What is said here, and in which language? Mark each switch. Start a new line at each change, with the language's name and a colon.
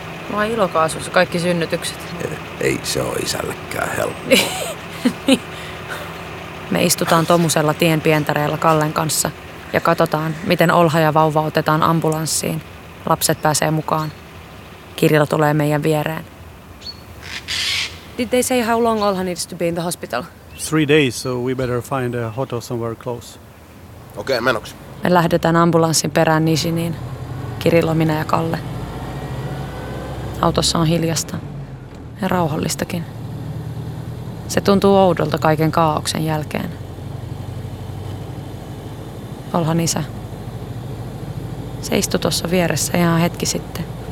Finnish: Mua on ilokaasussa kaikki synnytykset. Ei se ole isällekään helppoa. Me istutaan Tomusella tien pientareella Kallen kanssa ja katsotaan, miten Olha ja vauva otetaan ambulanssiin. Lapset pääsee mukaan. Kirilla tulee meidän viereen.
English: Did they say how long Olha needs to be in the hospital? 3 days, so we better find a hotel somewhere close.
Finnish: Okei, menoksi. Me lähdetään ambulanssin perään Nizhiniin. Kirilla, minä ja Kalle. Autossa on hiljasta ja rauhallistakin. Se tuntuu oudolta kaiken kaaoksen jälkeen. Olhan isä. Se istui tuossa vieressä ihan hetki sitten.